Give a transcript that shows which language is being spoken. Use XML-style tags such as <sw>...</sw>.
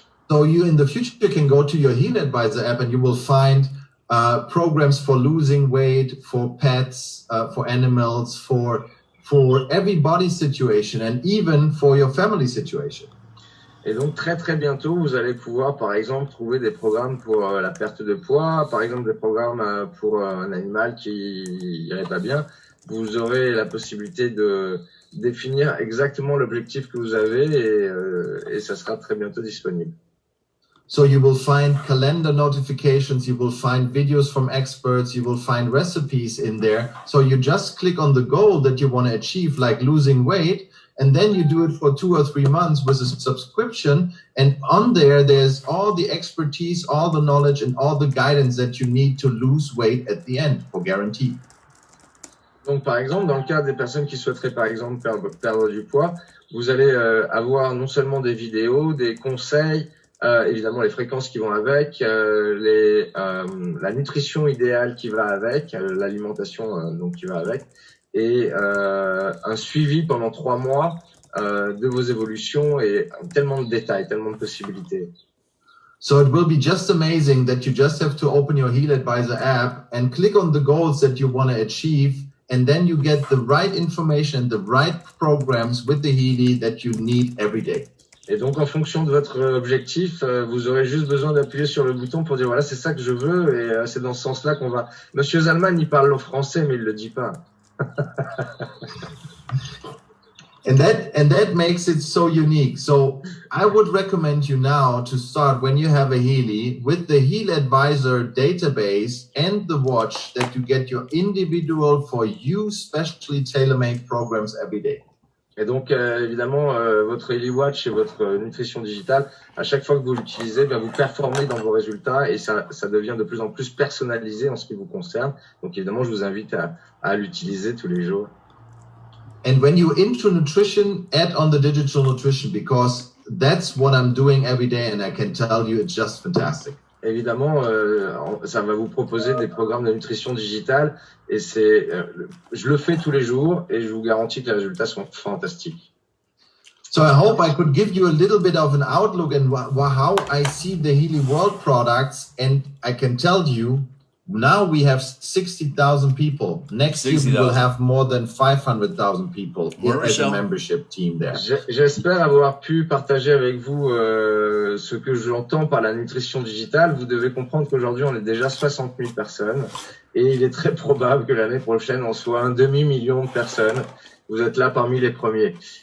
<en>So you in the future can go to your Healy Advisor app and you will find programs for losing weight, for pets, for animals, for every body situation and even for your family situation.</en> <fr>Et donc très très bientôt, vous allez pouvoir par exemple trouver des programmes pour la perte de poids, par exemple des programmes pour un animal qui irait pas bien. Vous aurez la possibilité de définir exactement l'objectif que vous avez et ça sera très bientôt disponible.</fr> <en>So you will find calendar notifications, you will find videos from experts, you will find recipes in there. So you just click on the goal that you want to achieve, like losing weight, and then you do it for 2 or 3 months with a subscription. And on there, there's all the expertise, all the knowledge, and all the guidance that you need to lose weight at the end, for guarantee.</en> <fr>Donc, par exemple, dans le cas des personnes qui souhaiteraient, par exemple, perdre du poids, vous allez avoir non seulement des vidéos, des conseils, évidemment les fréquences qui vont avec, la nutrition idéale qui va avec, l'alimentation donc qui va avec, et un suivi pendant 3 mois de vos évolutions et tellement de détails, tellement de possibilités.</fr> <en>So it will be just amazing that you just have to open your Healy Advisor app and click on the goals that you want to achieve, and then you get the right information, the right programs with the Healy that you need every day.</en> <fr>Et donc, en fonction de votre objectif, vous aurez juste besoin d'appuyer sur le bouton pour dire voilà, c'est ça que je veux, et c'est dans ce sens-là qu'on va. Monsieur Zalman, il parle le français, mais il le dit pas.</fr> <en>And that makes it so unique. So I would recommend you now to start when you have a Healy with the Heal Advisor database and the watch that you get your individual for you specially tailor-made programs every day.</en> <fr>Et donc, évidemment, votre Healy Watch et votre nutrition digitale, à chaque fois que vous l'utilisez, bien, vous performez dans vos résultats et ça devient de plus en plus personnalisé en ce qui vous concerne. Donc, évidemment, je vous invite à l'utiliser tous les jours.</fr> <en>And when you're into nutrition, add on the digital nutrition because that's what I'm doing every day and I can tell you it's just fantastic.</en> <fr>Évidemment, ça va vous proposer des programmes de nutrition digitale et je le fais tous les jours et je vous garantis que les résultats sont fantastiques.</fr> <en>So I hope I could give you a little bit of an outlook and how I see the Healy World products, and I can tell you now we have 60,000 people. Next year we will have more than 500,000 people as a membership team there.</en> <fr>J'espère avoir pu partager avec vous ce que j'entends par la nutrition digitale. Vous devez comprendre qu'aujourd'hui on est déjà 60 000 personnes et il est très probable que l'année prochaine on soit 1 demi-million de personnes. Vous êtes là parmi les premiers.</fr>